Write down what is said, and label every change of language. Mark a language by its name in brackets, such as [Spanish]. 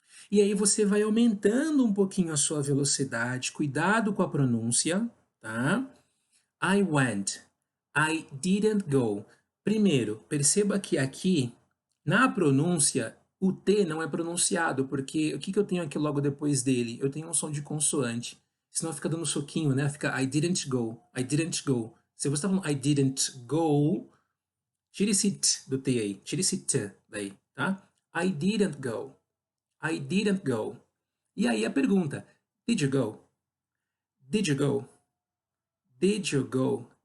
[Portuguese] E aí você vai aumentando um pouquinho a sua velocidade, cuidado com a pronúncia, tá? [English] I went, I didn't go. [Portuguese] Primeiro, perceba que aqui, na pronúncia, o T não é pronunciado, porque o que eu tenho aqui logo depois dele? Eu tenho um som de consoante. Senão fica dando soquinho, né? [English] Fica I didn't go, I didn't go. [Portuguese] Se você está falando [English] I didn't go, [Portuguese] tire esse T do T aí, tire esse T daí, tá? [English] I didn't go, I didn't go. [Portuguese] E aí a pergunta, [English] did you go? Did you go? Did you go?